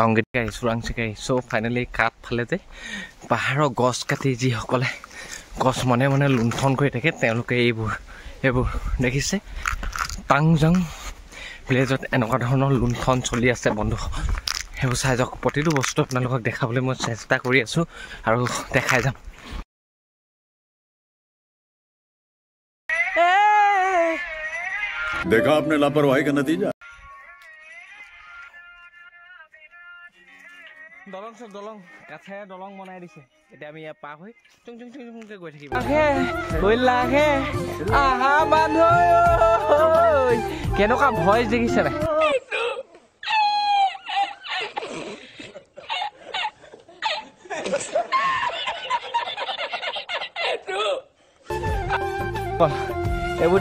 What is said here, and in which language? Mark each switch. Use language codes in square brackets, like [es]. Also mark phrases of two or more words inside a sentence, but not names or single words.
[as] টাউনগেট গাড়ী চোৰাংচি গাড়ী চব ফাইনেলি কাঠ ফালে যে পাহাৰৰ গছ কাটি যিসকলে গছ মনে মনে লুণ্ঠন কৰি থাকে তেওঁলোকে এইবোৰ দেখিছে টাংজং ভিলেজত এনেকুৱা ধৰণৰ লুণ্ঠন চলি আছে বন্ধু সেইবোৰ চাই যাওক প্ৰতিটো বস্তু আপোনালোকক দেখাবলৈ মই চেষ্টা কৰি আছোঁ আৰু দেখাই যাম [hi] देखा आपने लापरवाही का नतीजा [as] দলং কাঠেৰে দলং বনাই দিছে এতিয়া আমি ইয়াত পাৰ হৈ চুং গৈ থাকিম আহা মানুহ কেনেকুৱা ভইচ দেখিছে নাই এইবোৰ